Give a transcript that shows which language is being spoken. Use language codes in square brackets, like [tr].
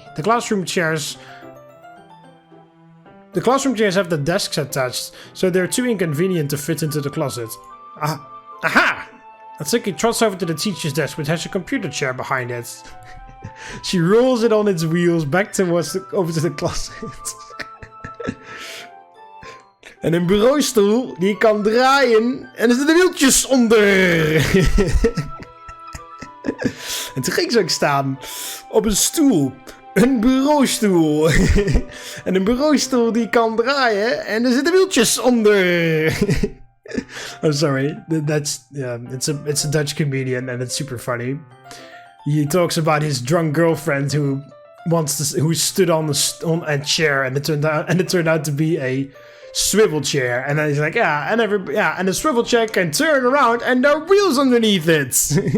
[en] The classroom chairs have the desks attached, so they're too inconvenient to fit into the closet. Aha! Natsuki trots over to the teacher's desk, which has a computer chair behind it. She rolls it on its wheels back over to the closet. [nl] En een bureaustoel die je kan draaien en er zitten wieltjes onder. En toen ging ze ook staan op een stoel. Een bureaustoel. En een bureaustoel die je kan draaien en er zitten wieltjes onder. [en] I'm sorry. It's a Dutch comedian and it's super funny. He talks about his drunk girlfriend who stood on a chair and it turned out to be a swivel chair, and then he's like, and the swivel chair can turn around and there are wheels underneath it.